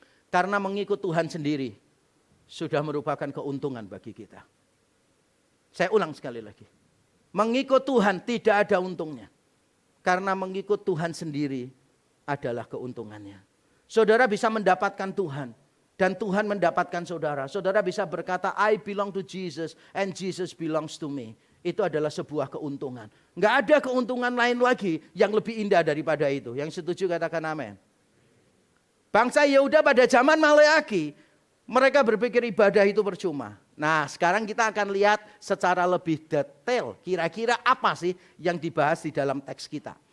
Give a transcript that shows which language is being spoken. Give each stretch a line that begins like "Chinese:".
Indonesian: Karena mengikut Tuhan sendiri sudah merupakan keuntungan bagi kita. Saya ulang sekali lagi. Mengikut Tuhan tidak ada untungnya. Karena mengikut Tuhan sendiri adalah keuntungannya. Saudara bisa mendapatkan Tuhan. Dan Tuhan mendapatkan saudara. Saudara bisa berkata,
English: I belong to Jesus and Jesus belongs to me.
Indonesian: Itu adalah sebuah keuntungan. Enggak ada keuntungan lain lagi yang lebih indah daripada itu. Yang setuju katakan amin. Bangsa Yehuda pada zaman Maleaki, mereka berpikir ibadah itu percuma. Nah, sekarang kita akan lihat secara lebih detail kira-kira apa sih yang dibahas di dalam teks kita.